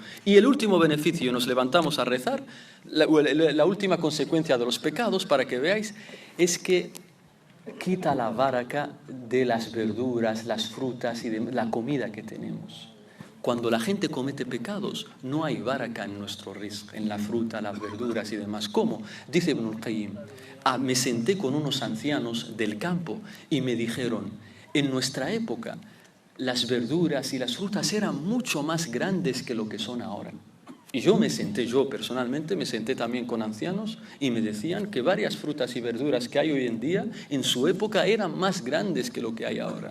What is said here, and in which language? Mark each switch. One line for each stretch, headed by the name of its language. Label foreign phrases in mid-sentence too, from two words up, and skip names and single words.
Spanish: Y el último beneficio, nos levantamos a rezar, la última consecuencia de los pecados, para que veáis, es que quita la baraka de las verduras, las frutas y de la comida que tenemos. Cuando la gente comete pecados, no hay baraka en nuestro rizq, en la fruta, las verduras y demás. ¿Cómo? Dice Ibn al-Qayyim, me senté con unos ancianos del campo y me dijeron, en nuestra época las verduras y las frutas eran mucho más grandes que lo que son ahora. Y yo personalmente me senté también con ancianos y me decían que varias frutas y verduras que hay hoy en día, en su época eran más grandes que lo que hay ahora.